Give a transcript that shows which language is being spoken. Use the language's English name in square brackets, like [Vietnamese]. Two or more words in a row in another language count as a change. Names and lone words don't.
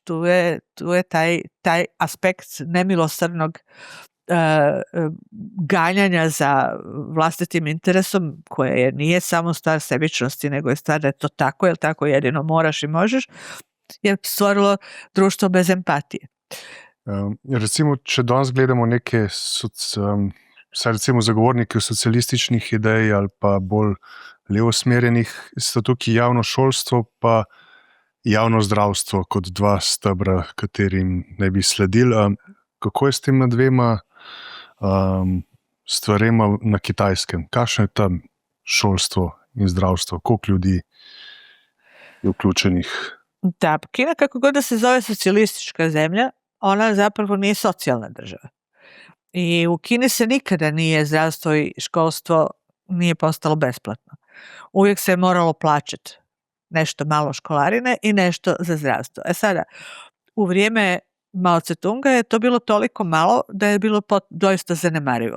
[Croatian] Tu je taj aspekt nemilosrdnog ganjanja za vlastitim interesom, koje nije samo stvar sebičnosti, nego je stvar da je to tako, jer tako jedino moraš i možeš, je stvorilo društvo bez empatije. [Slovenian] Recimo, če danes gledamo neke recimo zagovorniki socialističnih idej ali pa bolj levosmerjenih, so tukaj javno šolstvo pa javno zdravstvo kot dva stebra, katerim ne bi sledili. Kako je s tem dvema stvarema na Kitajskem? Kakšno je tam šolstvo in zdravstvo? Koliko ljudi je vključenih? [Croatian] Da, Kina kako god da se zove socijalistička zemlja, ona zapravo nije socijalna država. I u Kini se nikada nije zdravstvo i školstvo nije postalo besplatno. Uvijek se je moralo plaćati nešto malo školarine i nešto za zdravstvo. Sada, u vrijeme Mao Tse-tunga je to bilo toliko malo da je bilo doista zanemarivo.